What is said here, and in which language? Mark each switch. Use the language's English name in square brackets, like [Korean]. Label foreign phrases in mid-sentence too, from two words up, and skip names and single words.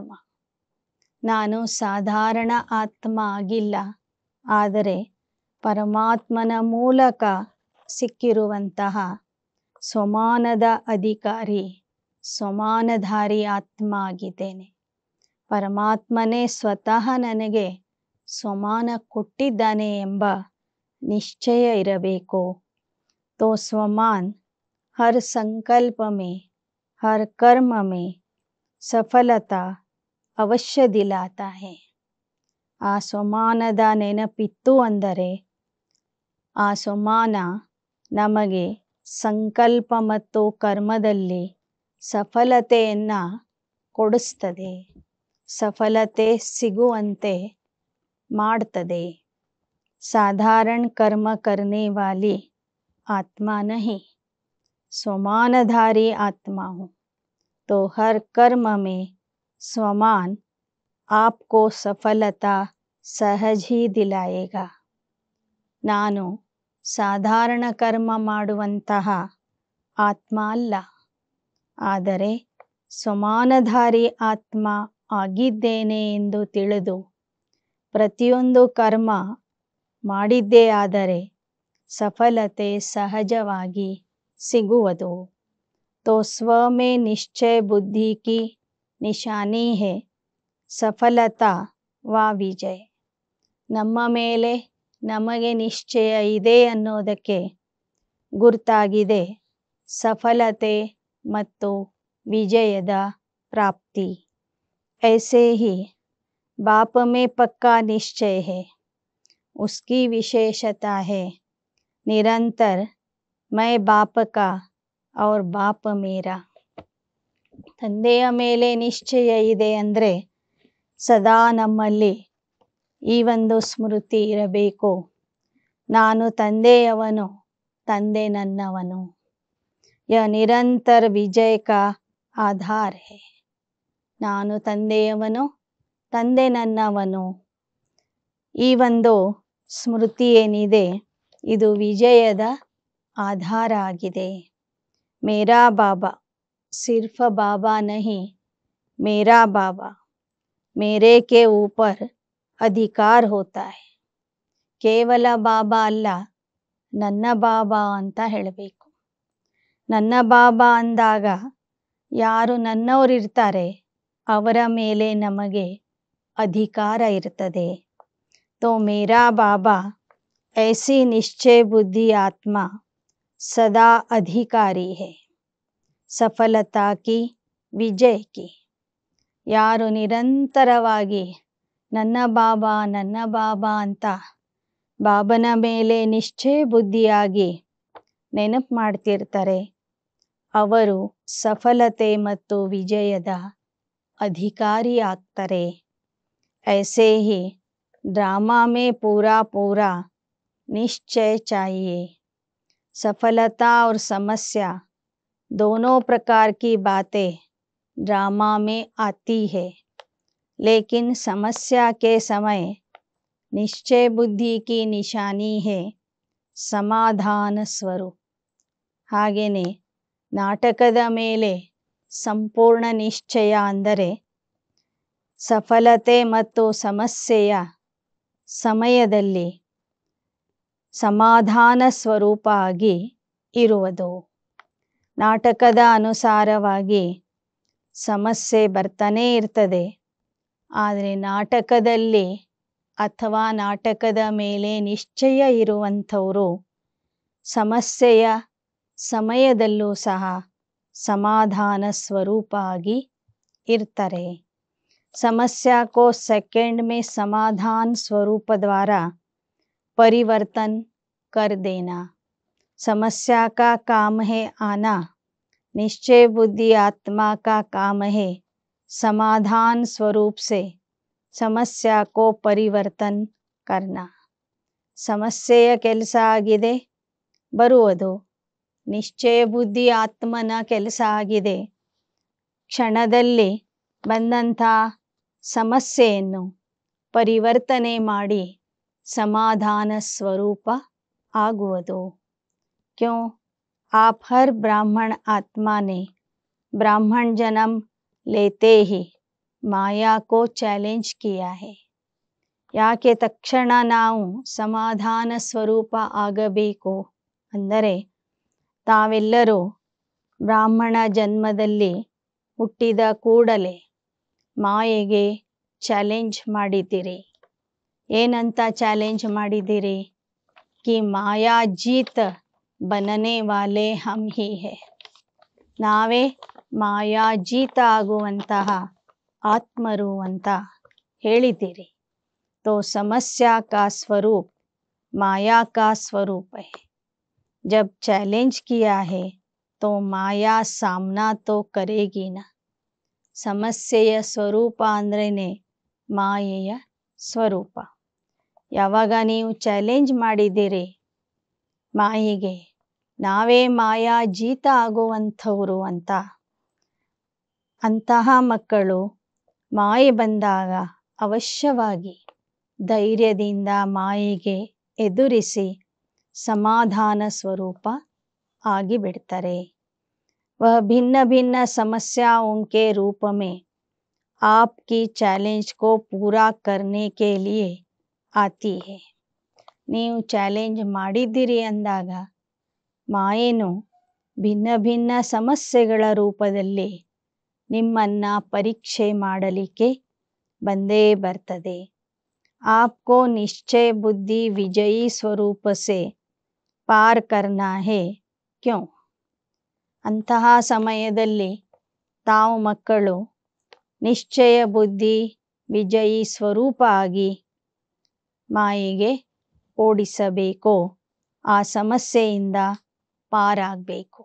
[Kannada] ನಾನು ಸಾಧಾರಣ ಆತ್ಮ ಆಗಿಲ್ಲ, ಆದರೆ ಪರಮಾತ್ಮನ ಮೂಲಕ ಸಿಕ್ಕಿರುವಂತಹ ಸ್ವಮಾನದ ಅಧಿಕಾರಿ ಸ್ವಮಾನಧಾರಿ ಆತ್ಮ ಆಗಿದ್ದೇನೆ. ಪರಮಾತ್ಮನೇ ಸ್ವತಃ ನನಗೆ ಸ್ವಮಾನ ಕೊಟ್ಟಿದ್ದಾನೆ ಎಂಬ ನಿಶ್ಚಯ ಇರಬೇಕು. [Hindi] तो स्वमान हर संकल्प में हर कर्म में सफलता अवश्य दिलाता है. [Kannada] ಆ ಸ್ವಮಾನದ ನೆನಪಿತ್ತು ಅಂದರೆ ಆ ಸ್ವಮಾನ ನಮಗೆ ಸಂಕಲ್ಪ ಮತ್ತು ಕರ್ಮದಲ್ಲಿ ಸಫಲತೆಯನ್ನು ಕೊಡಿಸ್ತದೆ, ಸಫಲತೆ ಸಿಗುವಂತೆ ಮಾಡ್ತದೆ. [Hindi] साधारण कर्म करने वाली आत्मा नहीं, स्वमानधारी आत्मा हूँ. तो हर कर्म में स्वमान आपको सफलता सहज ही दिलाएगा. [Kannada] ನಾನು ಸಾಧಾರಣ ಕರ್ಮ ಮಾಡುವಂತಹ ಆತ್ಮ ಅಲ್ಲ, ಆದರೆ ಸ್ವಮಾನಧಾರಿ ಆತ್ಮ ಆಗಿದ್ದೇನೆ ಎಂದು ತಿಳಿದು ಪ್ರತಿಯೊಂದು ಕರ್ಮ ಮಾಡಿದ್ದೇ ಆದರೆ ಸಫಲತೆ ಸಹಜವಾಗಿ ಸಿಗುವುದು. [Hindi] तो स्व में निश्चय बुद्धि की निशानी है सफलता व विजय. [Kannada] ನಮ್ಮ ಮೇಲೆ ನಮಗೆ ನಿಶ್ಚಯ ಇದೆ ಅನ್ನೋದಕ್ಕೆ ಗುರುತಾಗಿದೆ ಸಫಲತೆ ಮತ್ತು ವಿಜಯದ ಪ್ರಾಪ್ತಿ. [Hindi] ऐसे ही बाप में पक्का निश्चय है. उसकी विशेषता है निरंतर मैं बाप का और बाप मेरा. [Kannada] ತಂದೆಯ ಮೇಲೆ ನಿಶ್ಚಯ ಇದೆ ಅಂದರೆ ಸದಾ ನಮ್ಮಲ್ಲಿ ಈ ಒಂದು ಸ್ಮೃತಿ ಇರಬೇಕು, ನಾನು ತಂದೆಯವನು, ತಂದೆ ನನ್ನವನು. [Hindi] यह निरंतर विजय का आधार है. [Kannada] ನಾನು ತಂದೆಯವನು, ತಂದೆ ನನ್ನವನು. ಈ ಒಂದು ಸ್ಮೃತಿ ಏನಿದೆ ಇದು ವಿಜಯದ ಆಧಾರ ಆಗಿದೆ. [Hindi] मेरा बाबा सिर्फ बाबा नहीं, मेरा बाबा, मेरे के ऊपर अधिकार होता है. [Kannada] ಕೇವಲ ಬಾಬಾ ಅಲ್ಲ, ನನ್ನ ಬಾಬಾ ಅಂತ ಹೇಳಬೇಕು. ನನ್ನ ಬಾಬಾ ಅಂದಾಗ ಯಾರು ನನ್ನವರಿರ್ತಾರೆ ಅವರ ಮೇಲೆ ನಮಗೆ ಅಧಿಕಾರ ಇರ್ತದೆ. [Hindi] तो मेरा बाबा ऐसी निश्चय बुद्धि आत्मा सदा अधिकारी है सफलता की विजय की. [Kannada] ಯಾರು ನಿರಂತರವಾಗಿ ನನ್ನ ಬಾಬಾ ಅಂತ ಬಾಬನ ಮೇಲೆ ನಿಶ್ಚಯ ಬುದ್ಧಿಯಾಗಿ ನೆನಪು ಮಾಡ್ತಿರ್ತಾರೆ ಅವರು ಸಫಲತೆ ಮತ್ತು ವಿಜಯದ ಅಧಿಕಾರಿ ಆಗ್ತಾರೆ. [Hindi] ऐसे ही ड्रामा में पूरा निश्चय चाहिए। सफलता और समस्या दोनों प्रकार की बातें ड्रामा में आती है, लेकिन समस्या के समय निश्चय बुद्धि की निशानी है समाधान स्वरूप. [Kannada] ಹಾಗೆಯೇ ನಾಟಕದ ಮೇಲೆ ಸಂಪೂರ್ಣ ನಿಶ್ಚಯ ಅಂದರೆ ಸಫಲತೆ ಮತ್ತು ಸಮಸ್ಯೆಯ ಸಮಯದಲ್ಲಿ ಸಮಾಧಾನ ಸ್ವರೂಪ ಆಗಿ ಇರುವುದು. ನಾಟಕದ ಅನುಸಾರವಾಗಿ ಸಮಸ್ಯೆ ಬರ್ತಾನೇ ಇರ್ತದೆ, ಆದರೆ ನಾಟಕದಲ್ಲಿ ಅಥವಾ ನಾಟಕದ ಮೇಲೆ ನಿಶ್ಚಯ ಇರುವಂಥವರು ಸಮಸ್ಯೆಯ ಸಮಯದಲ್ಲೂ ಸಹ ಸಮಾಧಾನ ಸ್ವರೂಪ ಆಗಿ ಇರ್ತಾರೆ. [Hindi] समस्या को सेकंड में समाधान स्वरूप द्वारा परिवर्तन कर देना. समस्या का काम है आना, निश्चय बुद्धि आत्मा का काम है समाधान स्वरूप से समस्या को परिवर्तन करना. [Kannada] ಸಮಸ್ಯೆಯ ಕೆಲಸ ಆಗಿದೆ ಬರುವುದು, ನಿಶ್ಚಯ ಬುದ್ಧಿ ಆತ್ಮನ ಕೆಲಸ ಆಗಿದೆ ಕ್ಷಣದಲ್ಲಿ ಬಂದಂಥ ಸಮಸ್ಯೆಯನ್ನು ಪರಿವರ್ತನೆ ಮಾಡಿ ಸಮಾಧಾನ ಸ್ವರೂಪ ಆಗುವುದು. [Hindi] ಕ್ಯೋ आप हर ब्राह्मण आत्मा ने ब्राह्मण जन्म लेते ही माया को चैलेंज किया है. [Kannada] ಯಾಕೆ ತಕ್ಷಣ ನಾವು ಸಮಾಧಾನ ಸ್ವರೂಪ ಆಗಬೇಕು ಅಂದರೆ ತಾವೆಲ್ಲರೂ ಬ್ರಾಹ್ಮಣ ಜನ್ಮದಲ್ಲಿ ಹುಟ್ಟಿದ ಕೂಡಲೇ ಮಾಯೆಗೆ ಚಾಲೆಂಜ್ ಮಾಡಿದ್ದೀರಿ. ಏನಂತ ಚಾಲೆಂಜ್ ಮಾಡಿದ್ದೀರಿ? [Hindi] कि माया जीत बनने वाले हम ही हैं. [Kannada] ನಾವೇ ಮಾಯಾ ಜೀತ ಆಗುವಂತಹ ಆತ್ಮರು ಅಂತ ಹೇಳಿದ್ದೀರಿ. [Hindi] तो समस्या का स्वरूप माया का स्वरूप है. जब चैलेंज किया है तो माया सामना तो करेगी ना. [Kannada] ಸಮಸ್ಯೆಯ ಸ್ವರೂಪ ಅಂದ್ರೇನೆ ಮಾಯೆಯ ಸ್ವರೂಪ. ಯಾವಾಗ ನೀವು ಚಾಲೆಂಜ್ ಮಾಡಿದ್ದೀರಿ ಮಾಯೆಗೆ, ನಾವೇ ಮಾಯಾ ಜೀತ ಆಗುವಂಥವರು ಅಂತ, ಅಂತಹ ಮಕ್ಕಳು ಮಾಯೆ ಬಂದಾಗ ಅವಶ್ಯವಾಗಿ ಧೈರ್ಯದಿಂದ ಮಾಯೆಗೆ ಎದುರಿಸಿ ಸಮಾಧಾನ ಸ್ವರೂಪ ಆಗಿಬಿಡ್ತಾರೆ. [Hindi] वह भिन्न भिन्न समस्याओं के रूप में आपकी चैलेंज को पूरा करने के लिए आती है. [Kannada] ನೀವು ಚಾಲೆಂಜ್ ಮಾಡಿದ್ದೀರಿ ಅಂದಾಗ ಮಾಯೆನು ಭಿನ್ನ ಭಿನ್ನ ಸಮಸ್ಯೆಗಳ ರೂಪದಲ್ಲಿ ನಿಮ್ಮನ್ನು ಪರೀಕ್ಷೆ ಮಾಡಲಿಕ್ಕೆ ಬಂದೇ ಬರ್ತದೆ. [Hindi] आपको निश्चय बुद्धि विजयी स्वरूप से पार करना है. क्यों? [Kannada] ಅಂತಹ ಸಮಯದಲ್ಲಿ ತಾವು ಮಕ್ಕಳು ನಿಶ್ಚಯ ಬುದ್ಧಿ ವಿಜಯಿ ಸ್ವರೂಪ ಆಗಿ ಮಾಯೆಗೆ ಓಡಿಸಬೇಕು, ಆ ಸಮಸ್ಯೆಯಿಂದ ಪಾರಾಗಬೇಕು.